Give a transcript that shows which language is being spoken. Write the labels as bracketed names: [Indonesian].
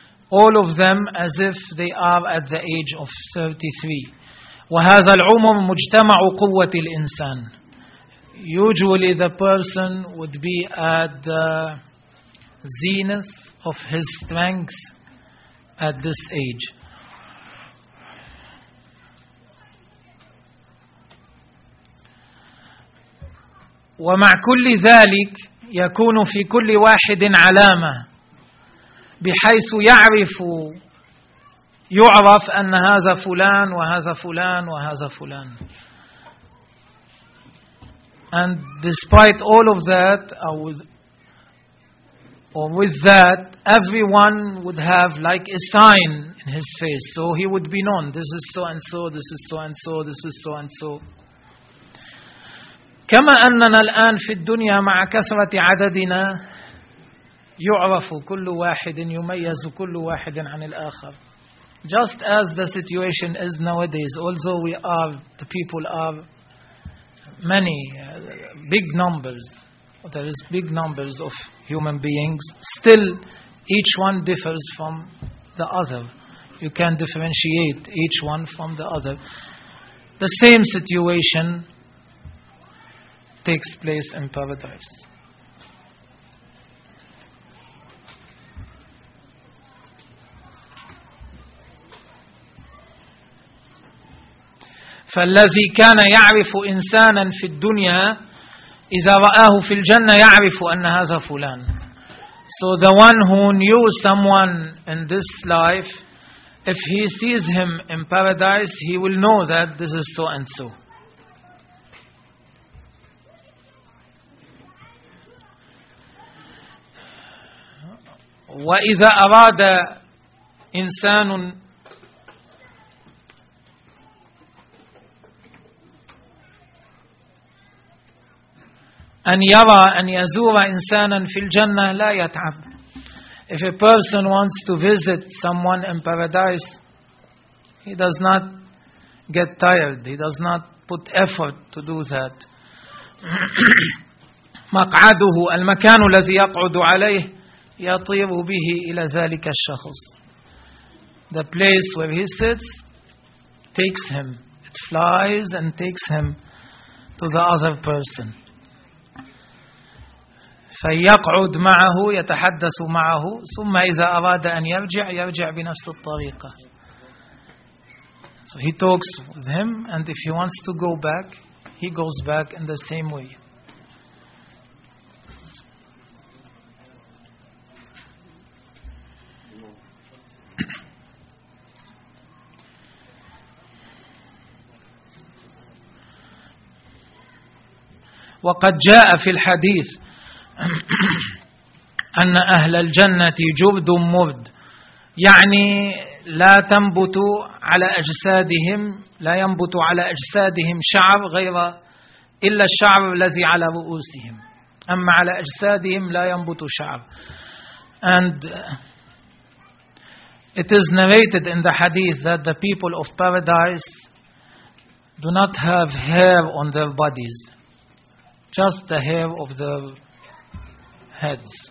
[English] All of them as if they are at the age of 33. [Arabic] وهذا العمر مجتمع قوة الإنسان. [English] Usually the person would be at the zenith of his strength at this age. [Arabic] ومع كل ذلك يكون في كل واحد علامة بحيث يعرف يعرف أن هذا فلان وهذا فلان وهذا فلان. [English] And despite all of that or with that everyone would have like a sign in his face so he would be known. This is so and so, this is so and so, this is so and so. [Arabic] كما أننا الآن في الدنيا مع كثرة عددنا يعرف كل واحد يميز كل واحد عن الآخر. [English] Just as the situation is nowadays, although we are, the people are many, big numbers, there is big numbers of human beings, still each one differs from the other. You can differentiate each one from the other. The same situation takes place in paradise. [Arabic] فالذي كان يعرف إنسانا في الدنيا إذا رآه في الجنة يعرف أن هذا فلان. [English] So the one who knew someone in this life, if he sees him in paradise, he will know that this is so and so. [Arabic] وإذا أراد إنسان أن يرى أن يزور إنسانا في الجنة لا يتعب. [English] If a person wants to visit someone in paradise, he does not get tired. He does not put effort to do that. [Arabic] مقعده المكان الذي يقعد عليه يطير به إلى ذلك الشخص. [English] The place where he sits takes him. It flies and takes him to the other person. [Arabic] فيقعد معه يتحدث معه ثم إذا أراد أن يرجع يرجع بنفس الطريقة. [English] So he talks with him and if he wants to go back, he goes back in the same way. [Arabic] وقد جاء في الحديث أن أهل الجنة جرد مرد يعني لا تنبت على أجسادهم لا ينبت على أجسادهم شعر غير إلا الشعب الذي على رؤوسهم، أما على أجسادهم لا ينبت شعب. [English] And it is narrated in the hadith that the people of paradise do not have hair on their bodies, just the hair of their heads.